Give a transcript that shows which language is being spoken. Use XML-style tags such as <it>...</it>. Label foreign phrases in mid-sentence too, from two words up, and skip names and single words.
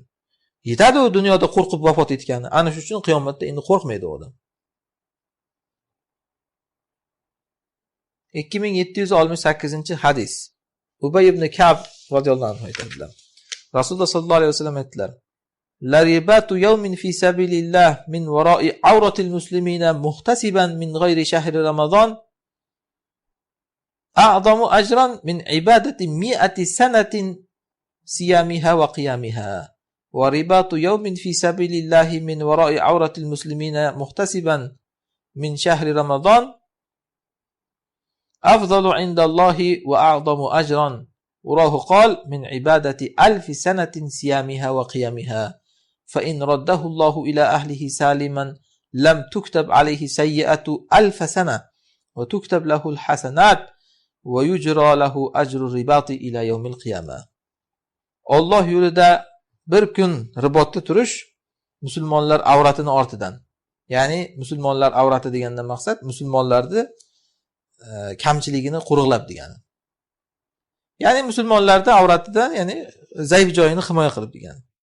<uz>Yetadi u dunyoda qo'rqib vafot etgani. Ana shu uchun qiyomatda endi qo'rqmaydi odam. 2768-hadis. Ubay ibn Ka'b</uz> <ar>رضي الله عنه</ar> <uz>aytadilar. Rasululloh</uz> <ar>صلى الله عليه وسلم</ar> <uz>aytdilar:</uz> <ar>"لا رباط يوم في سبيل الله من وراء عورة المسلمين محتسبا من غير شهر رمضان أعظم أجرا من عبادة مائة سنة صيامها وقيامها. ورباط يوم في سبيل الله من وراء عورة المسلمين محتسبا من شهر رمضان أفضل عند الله وأعظم أجرا وراه قال من عبادة 1000 سنة صيامها وقيامها فإن رده الله إلى أهله سالما لم تكتب عليه سيئة 1000 سنة وتكتب له الحسنات ويجرى له أجر الرباط إلى يوم القيامة."</ar> <uz>Allah yo'lida bir kun ribotda turish musulmonlar avratini ortidan. Ya'ni musulmonlar avrati degandan maqsad musulmonlarni kamchiligini qo'riqlab degani. Ya'ni musulmonlarda avratidan, ya'ni zaif joyini himoya qilib degani.</uz>